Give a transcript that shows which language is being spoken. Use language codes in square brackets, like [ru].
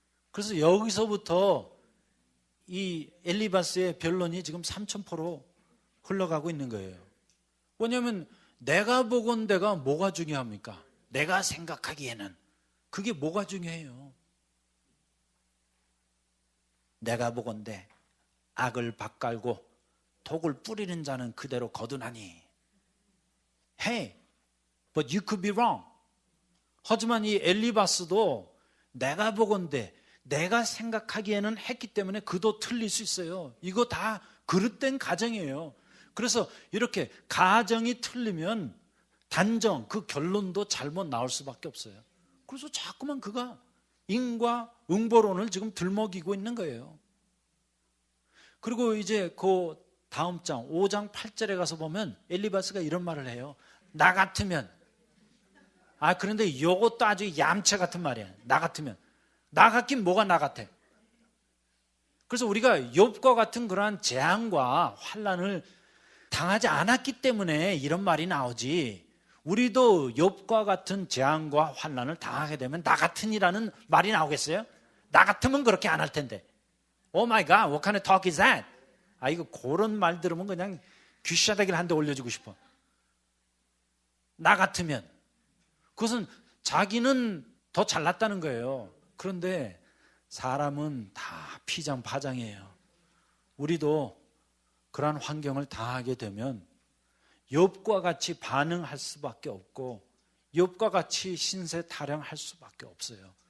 [ko] 그래서 여기서부터 이 엘리바스의 변론이 지금 3,000%로 흘러가고 있는 거예요. 왜냐하면 내가 보건대가 뭐가 중요합니까? 내가 생각하기에는 그게 뭐가 중요해요? 내가 보건대 악을 밭갈고 독을 뿌리는 자는 그대로 거두나니. [en] Hey, but you could be wrong. [ko] 하지만 이 엘리바스도 내가 보건대 내가 생각하기에는 했기 때문에 그도 틀릴 수 있어요. 이거 다 그릇된 가정이에요. 그래서 이렇게 가정이 틀리면 단정, 그 결론도 잘못 나올 수밖에 없어요. 그래서 자꾸만 그가 인과 응보론을 지금 들먹이고 있는 거예요. 그리고 이제 그 다음 장 5장 8절에 가서 보면 엘리바스가 이런 말을 해요. 나 같으면. 그런데 이것도 아주 얌체 같은 말이야. 나 같으면. 나 같긴 뭐가 나 같아. 그래서 우리가 욥과 같은 그러한 재앙과 환난을 당하지 않았기 때문에 이런 말이 나오지, 우리도 욥과 같은 재앙과 환난을 당하게 되면 나 같으니라는 말이 나오겠어요? 나 같으면 그렇게 안 할 텐데. [en] Oh my God, what kind of talk is that? [ko] 이거 그런 말 들으면 그냥 귀샤대기를 한 대 올려주고 싶어. 나 같으면. 그것은 자기는 더 잘났다는 거예요. 그런데 사람은 다 피장파장이에요. 우리도 그러한 환경을 당하게 되면 욥과 같이 반응할 수밖에 없고 욥과 같이 신세 타령할 수밖에 없어요.